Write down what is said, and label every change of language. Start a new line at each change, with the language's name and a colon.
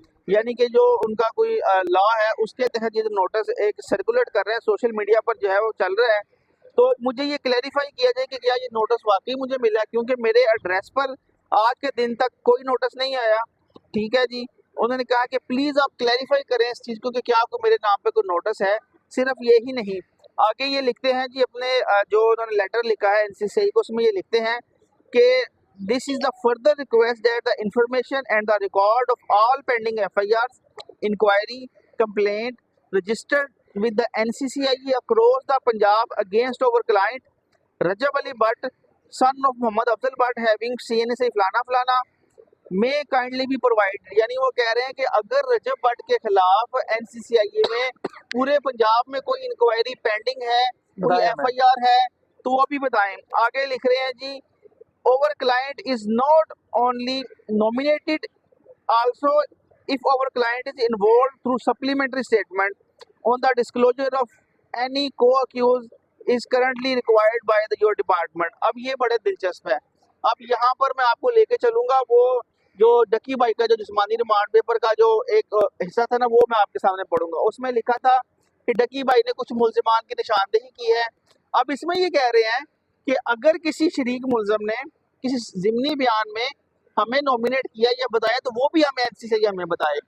Hindi: यानी कि जो उनका कोई लॉ है उसके तहत ये जो नोटिस एक सर्कुलेट कर रहे हैं सोशल मीडिया पर जो है वो चल रहा है। तो मुझे ये क्लेरिफाई किया जाए कि क्या ये नोटिस वाकई मुझे मिला है, क्योंकि मेरे एड्रेस पर आज के दिन तक कोई नोटिस नहीं आया। ठीक है जी, उन्होंने कहा कि प्लीज आप क्लेरिफाई करें इस चीज को कि क्या आपको मेरे नाम पे कोई नोटिस है। सिर्फ ये ही नहीं, आगे ये लिखते हैं जी अपने जो उन्होंने लेटर लिखा है एनसीसीआई को, उसमें ये लिखते हैं कि
English: this is the further request that the information and the record of all pending FIRs, inquiry, complaint registered with the NCCIE across the Punjab against our client Rajab Ali Bhatt, son of Muhammad Afzal Bhatt, having CNSA
Hindi: फलाना फलाना
English: may kindly be provided।
Hindi: यानी वो कह रहे हैं कि अगर रजब भट्ट के खिलाफ NCCIE में पूरे पंजाब में कोई इंक्वायरी पेंडिंग है, कोई बताया मैं। FIR है, तो वो भी बताएं। आगे लिख रहे हैं जी,
English: our client is not only nominated, also if our client is involved through supplementary statement on the disclosure of any co-accused is currently required by your department।
Hindi: अब ये बड़े दिलचस्प है। अब यहाँ पर मैं आपको लेके चलूंगा वो जो डकी भाई का जो जिस्मानी रिमांड पेपर का जो एक हिस्सा था ना, वो मैं आपके सामने पढ़ूंगा। उसमें लिखा था कि डकी भाई ने कुछ मुल्जिमान की निशानदेही की है। अब इसमें ये कह रहे हैं कि अगर किसी शरीक मुल्ज़म ने किसी ज़िमनी बयान में हमें नॉमिनेट किया या बताया तो वो भी हमें एनसीसीआई हमें बताए।